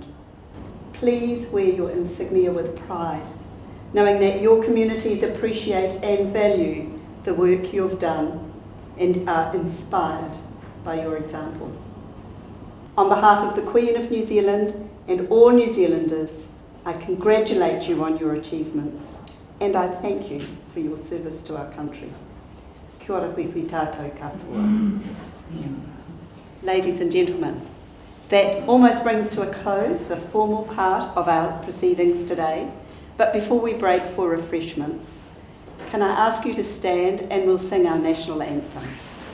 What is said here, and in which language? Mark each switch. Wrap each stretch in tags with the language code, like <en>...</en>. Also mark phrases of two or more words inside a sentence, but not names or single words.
<en>Please wear your insignia with pride, knowing that your communities appreciate and value the work you've done and are inspired by your example. On behalf of the Queen of New Zealand and all New Zealanders, I congratulate you on your achievements and I thank you for your service to our country.</en> <mi>Kia ora hui tātou katoa.</mi> <en>Ladies and gentlemen, that almost brings to a close the formal part of our proceedings today, but before we break for refreshments, can I ask you to stand and we'll sing our national anthem.</en>